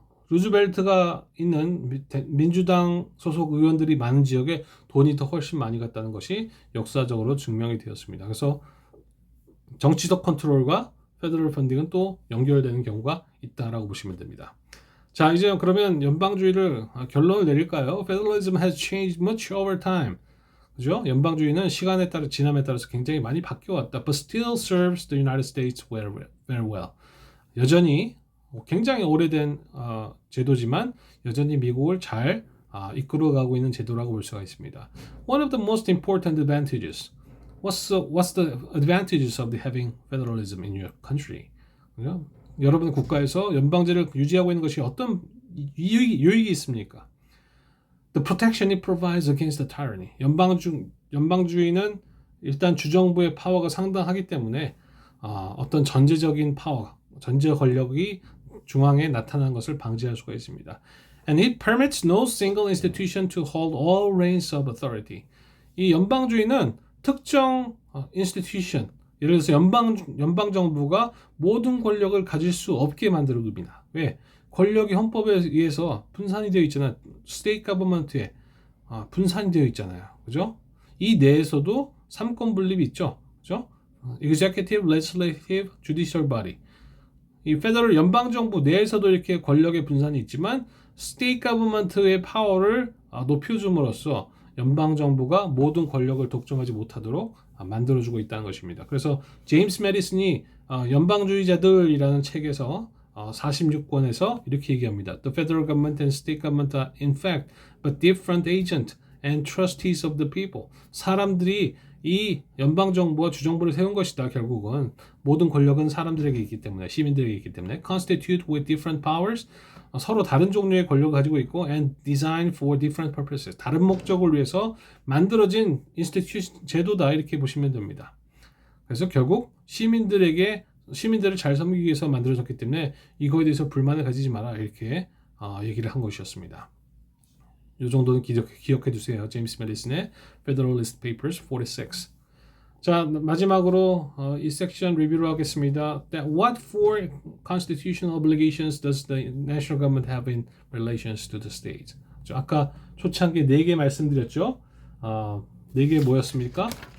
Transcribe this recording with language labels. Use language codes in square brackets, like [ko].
[ko] 루즈벨트가 있는 민주당 소속 의원들이 많은 지역에 돈이 더 훨씬 많이 갔다는 것이 역사적으로 증명이 되었습니다. 그래서 정치적 컨트롤과 페더럴 펀딩은 또 연결되는 경우가 있다라고 보시면 됩니다. 자, 이제 그러면 연방주의를 결론을 내릴까요? [en] Federalism has changed much over time. [ko] 그죠? 연방주의는 시간에 따라 지남에 따라서 굉장히 많이 바뀌어 왔다. [en] But still serves the United States very well. [ko] 여전히 굉장히 오래된 제도지만 여전히 미국을 잘 이끌어가고 있는 제도라고 볼 수가 있습니다. [en] One of the most important advantages. What's the advantages of having federalism in your country? [ko] 그죠? 여러분 국가에서 연방제를 유지하고 있는 것이 어떤 유익이 있습니까? [en] The protection it provides against the tyranny. [ko] 연방주의는 일단 주정부의 파워가 상당하기 때문에 어떤 전제적인 파워, 전제 권력이 중앙에 나타나는 것을 방지할 수가 있습니다. [en] And it permits no single institution to hold all reins of authority. [ko] 이 연방주의는 특정 institution, 예를 들어서 연방정부가 모든 권력을 가질 수 없게 만들어둡니다. 왜? 권력이 헌법에 의해서 분산이 되어 있잖아요. 스테이트 가버먼트에 분산이 되어 있잖아요. 그죠? 이 내에서도 삼권 분립이 있죠. 그죠? [en] Executive, Legislative, Judicial Body. [ko] 이 페더럴 연방정부 내에서도 이렇게 권력의 분산이 있지만 스테이트 가버먼트의 파워를 높여줌으로써 연방정부가 모든 권력을 독점하지 못하도록 만들어주고 있다는 것입니다. 그래서 제임스 메디슨이 연방주의자들이라는 책에서 46권에서 이렇게 얘기합니다. [en] The federal government and state government are in fact but different agents and trustees of the people. [ko] 사람들이 이 연방정부와 주정부를 세운 것이다. 결국은 모든 권력은 사람들에게 있기 때문에, 시민들에게 있기 때문에 [en] constitute with different powers. [ko] 서로 다른 종류의 권력을 가지고 있고 [en] and designed for different purposes. [ko] 다른 목적을 위해서 만들어진 인스티튜션 제도다 이렇게 보시면 됩니다. 그래서 결국 시민들을 잘 섬기기 위해서 만들어졌기 때문에 이거에 대해서 불만을 가지지 마라 이렇게 얘기를 한 것이었습니다. 이 정도는 기억해 두세요. 제임스 메디슨의 Federalist Papers 46. 자, 마지막으로 이 섹션 리뷰를 하겠습니다. [en] What four constitutional obligations does the national government have in relations to the state? [ko] 아까 초창기에 4개 말씀드렸죠. 4개 뭐였습니까?